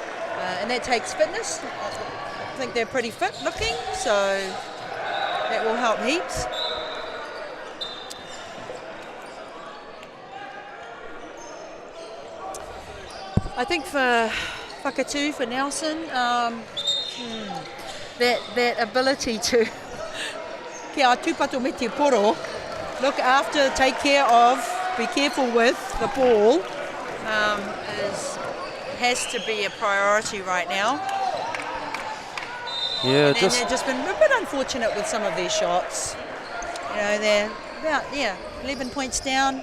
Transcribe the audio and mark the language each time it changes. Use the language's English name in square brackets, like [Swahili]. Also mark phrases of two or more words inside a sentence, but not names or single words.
[English] So and that takes fitness. I think they're pretty fit looking, so that will help heaps. I think for Whakatū, for Nelson, that ability to [Māori] kia tūpato me te poro, [English] look after, take care of, be careful with the ball, has to be a priority right now. Yeah, and they've just been a bit unfortunate with some of their shots. You know, they're about 11 points down.